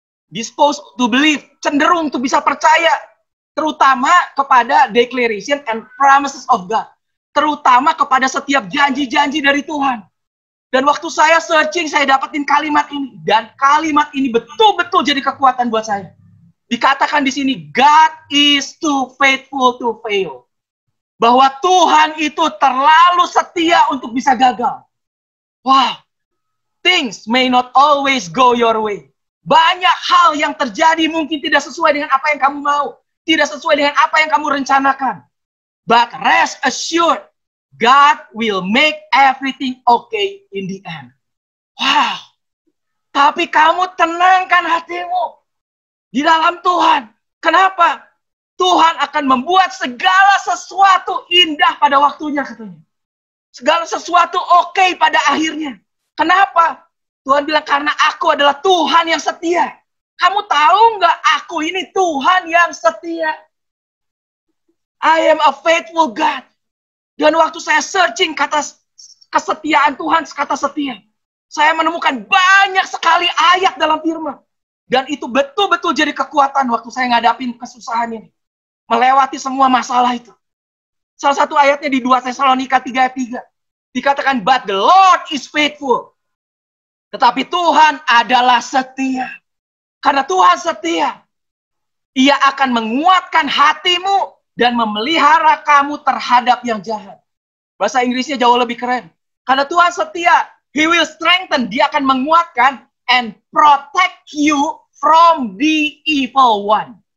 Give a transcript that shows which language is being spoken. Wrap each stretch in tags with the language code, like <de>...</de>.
<en>Disposed to believe,</en> <id>cenderung untuk bisa percaya, terutama kepada</id> <en>declaration and promises of God,</en> <id>terutama kepada setiap janji-janji dari Tuhan. Dan waktu saya searching, saya dapetin kalimat ini, dan kalimat ini betul-betul jadi kekuatan buat saya. Dikatakan di sini,</id> <en>God is too faithful to fail.</en> <id>Bahwa Tuhan itu terlalu setia untuk bisa gagal.</id> <en>Wow, things may not always go your way.</en> <id>Banyak hal yang terjadi mungkin tidak sesuai dengan apa yang kamu mau. Tidak sesuai dengan apa yang kamu rencanakan.</id> <en>But rest assured, God will make everything okay in the end. Wow.</en> <id>Tapi kamu tenangkan hatimu di dalam Tuhan. Kenapa? Tuhan akan membuat segala sesuatu indah pada waktunya, katanya. Segala sesuatu okay pada akhirnya. Kenapa? Tuhan bilang, karena aku adalah Tuhan yang setia. Kamu tahu nggak, aku ini Tuhan yang setia.</id> <en>I am a faithful God.</en> <id>Dan waktu saya searching kata kesetiaan Tuhan, kata setia, saya menemukan banyak sekali ayat dalam firman. Dan itu betul-betul jadi kekuatan waktu saya ngadapin kesusahan ini. Melewati semua masalah itu. Salah satu ayatnya di 2 Tesalonika 3:3. Dikatakan,</id> <en>but the Lord is faithful.</en> <id>Tetapi Tuhan adalah setia. Karena Tuhan setia, Ia akan menguatkan hatimu dan memelihara kamu terhadap yang jahat. Bahasa Inggrisnya jauh lebih keren. Karena Tuhan setia,</id> <en>He will strengthen,</en> <id>Dia akan menguatkan</id> <en>and protect you from the evil one.</en>